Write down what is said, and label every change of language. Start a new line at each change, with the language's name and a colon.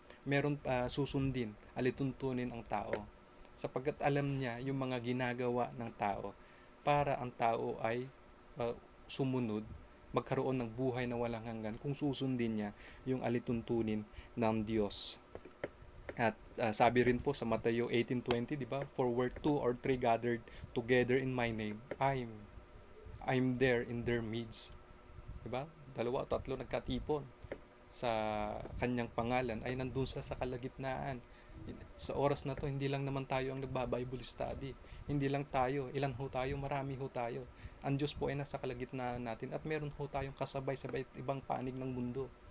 Filipino: Meron susundin, alituntunin ang tao. Sapagkat alam niya yung mga ginagawa ng tao para ang tao ay sumunod, magkaroon ng buhay na walang hanggan kung susundin niya yung alituntunin ng Diyos. At sabi rin po sa Mateo 18:20, di ba?
English: For where 2 or 3 gathered together in my name, I'm there in their midst.
Filipino: Diba? 2 o 3 nagkatipon sa kanyang pangalan ay nandun sa kalagitnaan. Sa oras na to, hindi lang naman tayo ang nagba-Bible study. Hindi lang tayo. Ilan ho tayo? Marami ho tayo. Ang Diyos po ay nasa kalagitnaan natin at meron ho tayong kasabay sa ibang panig ng mundo.